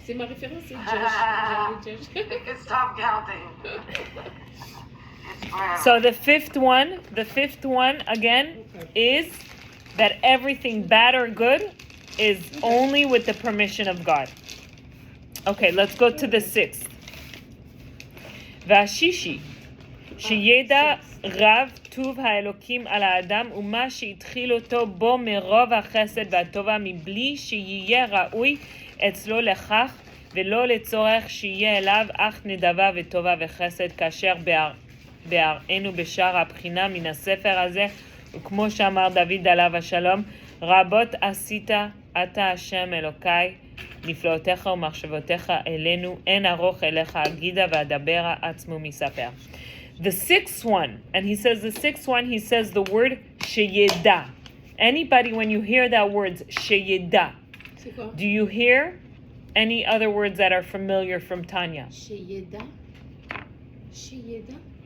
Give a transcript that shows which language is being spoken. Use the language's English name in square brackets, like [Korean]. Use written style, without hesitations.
[French] C'est ma référence, c'est Josh. [English] You can stop counting. It's forever. so the fifth one again is that everything bad or good is only with the permission of God. Okay, let's go to the sixth. [Hebrew] והשישי, שידע רב טוב האלוקים על האדם ומה שהתחיל אותו בו מרוב החסד והטובה מבלי שיהיה ראוי אצלו לכך ולא לצורך שיהיה אליו אך נדבה וטובה וחסד כאשר בהראינו בשאר הבחינה מן הספר הזה, וכמו שאמר דוד עליו השלום, רבות עשית אתה השם אלוקיי, נפלאותיך ומחשבותיך אלינו, אין ארוך אליך אגידה ואדבר עצמו מספר. [English] The sixth one, and he says the sixth one, he says the word sheyeda. Anybody, when you hear that word sheyeda, [French] C'est quoi? [English] do you hear any other words that are familiar from Tanya? Sheyeda. Sheyeda.